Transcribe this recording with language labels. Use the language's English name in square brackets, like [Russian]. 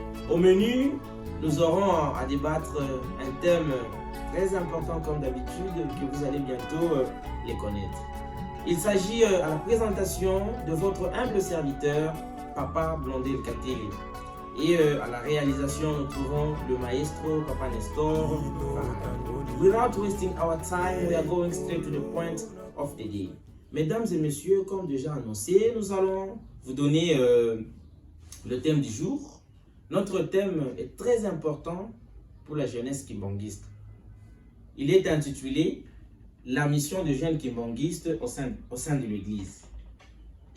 [French] Au menu, nous aurons à débattre un thème très important comme d'habitude que vous allez bientôt les connaître. Il s'agit à la présentation de votre humble serviteur, Papa Blondel Katele. Et à la réalisation, nous trouvons le maestro, Papa Nestor. [English] Without wasting our time, we are going straight to the point of the day. [French] Mesdames et messieurs, comme déjà annoncé, nous allons vous donner le thème du jour. Notre thème est très important pour la jeunesse kimbonguiste. Il est intitulé « La mission de jeunes kimbonguistes au sein de l'Église ».